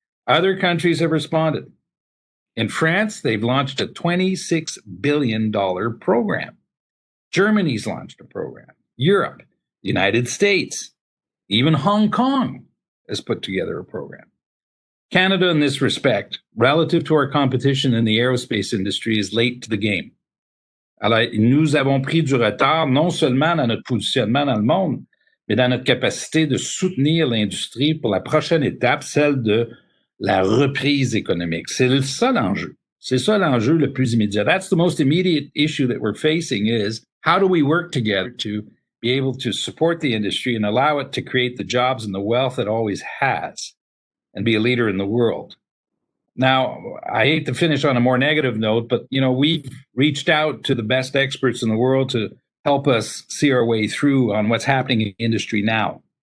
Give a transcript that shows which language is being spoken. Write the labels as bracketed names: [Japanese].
[English] Other countries have responded. In France, they've launched a $26 billion program. Germany's launched a program. Europe, the United States, even Hong Kong has put together a program. Canada, in this respect, relative to our competition in the aerospace industry, is late to the game. [French] Alors, nous avons pris du retard, non seulement dans notre positionnement dans le monde, mais dans notre capacité de soutenir l'industrie pour la prochaine étape, celle de la reprise économique. C'est ça l'enjeu. C'est ça l'enjeu le plus immédiat. [English] That's the most immediate issue that we're facing is how do we work together to be able to support the industry and allow it to create the jobs and the wealth it always has and be a leader in the world. Now, I hate to finish on a more negative note, but, we've reached out to the best experts in the world to help us see our way through on what's happening in the industry now.